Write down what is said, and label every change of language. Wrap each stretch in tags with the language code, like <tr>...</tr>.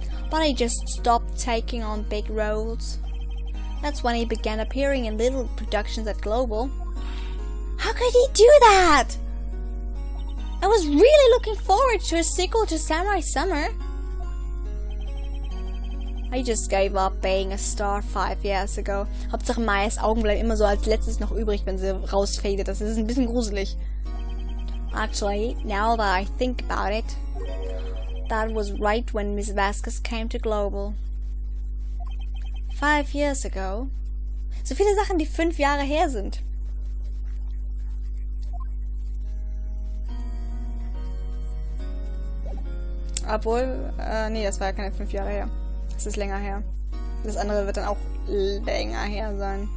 <en>But he just stopped taking on big roles. That's when he began appearing in little productions at Global. How could he do that? I was really looking forward to a sequel to Samurai Summer. I just gave up being a star 5 years ago.</en> <de>Hauptsache Mayas Augen bleiben immer so als letztes noch übrig, wenn sie rausfadet. Das ist ein bisschen gruselig.</de> <en>Actually, now that I think about it, that was right when Miss Vasquez came to Global. 5 years ago.</en> <de>So viele Sachen, die 5 Jahre her sind. Obwohl, nee, das war ja keine 5 Jahre her. Das ist länger her. Das andere wird dann auch länger her sein.</de>